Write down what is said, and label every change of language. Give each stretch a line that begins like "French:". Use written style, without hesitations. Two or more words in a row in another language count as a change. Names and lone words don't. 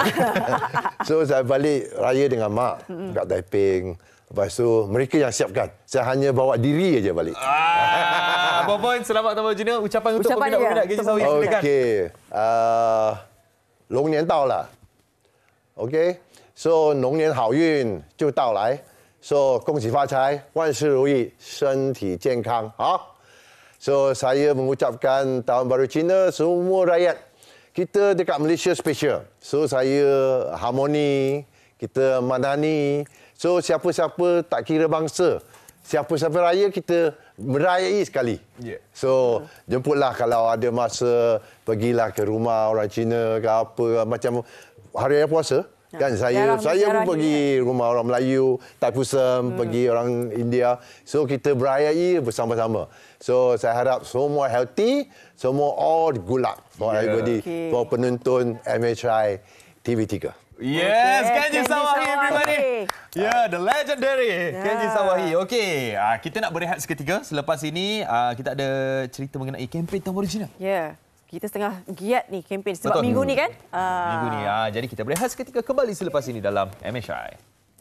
Malay: So saya balik raya dengan mak kat Taiping. Lepas tu mereka yang siapkan. Saya hanya bawa diri aja balik. Abang Boy, selamat Tahun Baru Cina. Ucapan untuk peminat-peminat Kenji Sawahi.
Chinese: Okey. 龙年到了. Okey. So 龙年好运就到来。So 恭喜发财，万事如意，身体健康。
Malay: 好。So saya mengucapkan Tahun Baru Cina semua rakyat. Kita dekat Malaysia special. So saya harmoni, kita madani. So siapa-siapa tak kira bangsa, siapa-siapa raya kita merayai sekali. So jemputlah kalau ada masa, pergilah ke rumah orang Cina ke apa, macam hari raya puasa. Kan saya pun pergi rumah orang Melayu, Taipusam, pergi orang India. So kita berayai bersama-sama. So saya harap semua healthy, semua
English: all good luck for everybody, for
Malay: penonton MHI TV3.
English: Yes, Kenji Sawahi everybody. The legendary Kenji Sawahi.
Malay: Okey, kita nak berehat seketika. Selepas ini kita ada cerita mengenai kempen Tahun Baru Cina. Kita setengah giat ni kempen sebab minggu ni kan? Minggu ni. Jadi kita berehat seketika, kembali selepas ini dalam MHI.